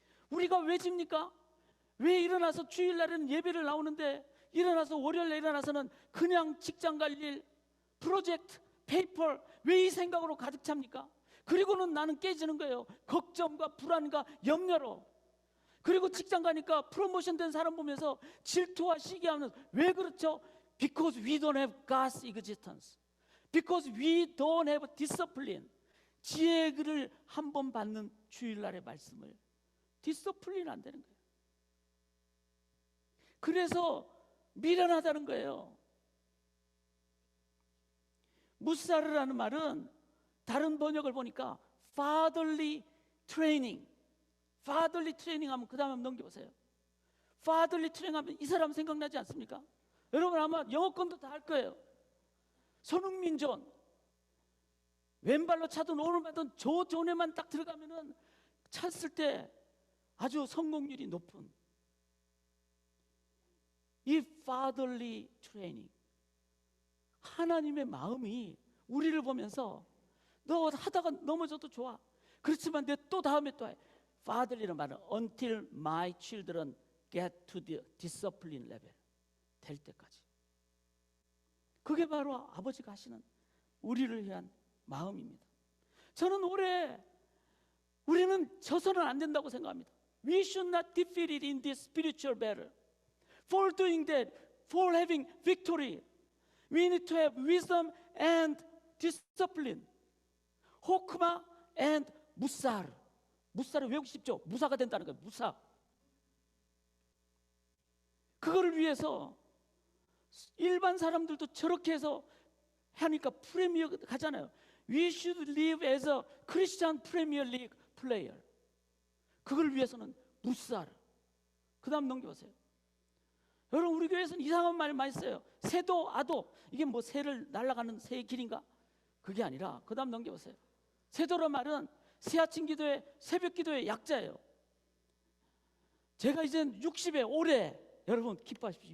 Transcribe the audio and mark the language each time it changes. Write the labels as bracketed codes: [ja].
[ko] 우리가 왜 집니까? 왜 일어나서 주일날에는 예배를 나오는데 일어나서 월요일에 일어나서는 그냥 직장 갈 일, 프로젝트, 페이퍼, 왜 이 생각으로 가득 찹니까? 그리고는 나는 깨지는 거예요. 걱정과 불안과 염려로. 그리고 직장 가니까 프로모션 된 사람 보면서 질투와 시기하면서, 왜 그렇죠? [en] Because we don't have God's existence. Because we don't have discipline. [ko] 지혜를 한 번 받는 주일날의 말씀을 디서플린 안 되는 거예요. 그래서 미련하다는 거예요. 무사르라는 말은 다른 번역을 보니까 [en] fatherly training. fatherly training [ko] 하면 그 다음에 한번 넘겨보세요. fatherly training 하면 이 사람 생각나지 않습니까? 여러분 아마 영어권도 다 할 거예요. 손흥민 존, 왼발로 차든 오른발로 저 존에만 딱 들어가면은 찼을 때 아주 성공률이 높은 이 [en] fatherly training. [ko] 하나님의 마음이 우리를 보면서 너 하다가 넘어져도 좋아. 그렇지만 내 또 다음에 또 해. fatherly는 말은 [en] until my children get to the discipline level. [ko] 될 때까지. 그게 바로 아버지가 하시는 우리를 위한 마음입니다. 저는 올해 우리는 져서는 안 된다고 생각합니다. [en] We should not defeat it in this spiritual battle. For doing that, for having victory, we need to have wisdom and discipline. [ko] 호크마 and 무사르. 무사르 외우고 싶죠? 무사가 된다는 거예요. 무사. 그거를 위해서 일반 사람들도 저렇게 해서 하니까 프리미어 가잖아요. [en] We should live as a Christian Premier League player. [ko] 그걸 위해서는 무사르. 그 다음 넘겨보세요. 여러분 우리 교회에서는 이상한 말 많이 써요. 새도 아도. 이게 뭐 새를 날아가는 새의 길인가? 그게 아니라 그 다음 넘겨보세요. 새도란 말은 새 아침 기도회, 새벽 기도회 약자예요. 제가 이제 60에 올해 여러분 기뻐하십시오.